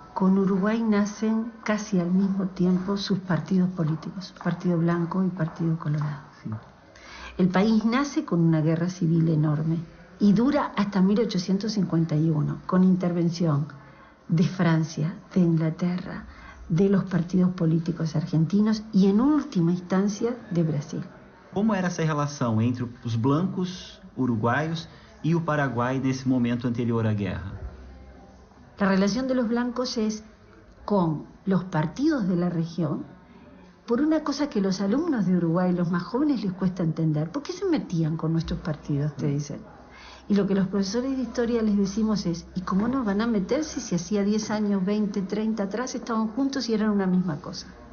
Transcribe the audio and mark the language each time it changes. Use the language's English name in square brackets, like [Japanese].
[Spanish] con Uruguay nacen casi al mismo tiempo sus partidos políticos, Partido Blanco y Partido Colorado. Sí. El país nace con una guerra civil enorme y dura hasta 1851, con intervención de Francia, de Inglaterra, de los partidos políticos argentinos y en última instancia de Brasil. [Portuguese] Como era essa relação entre os blancos uruguaios e o Paraguai nesse momento anterior à guerra? [Spanish] La relación de los blancos es con los partidos de la región por una cosa que los alumnos de Uruguay, los más jóvenes, les cuesta entender. ¿Por qué se metían con nuestros partidos, te dicen? Y lo que los profesores de historia les decimos es, ¿y cómo nos van a meter si hacía 10 años, 20, 30 atrás estaban juntos y eran una misma cosa?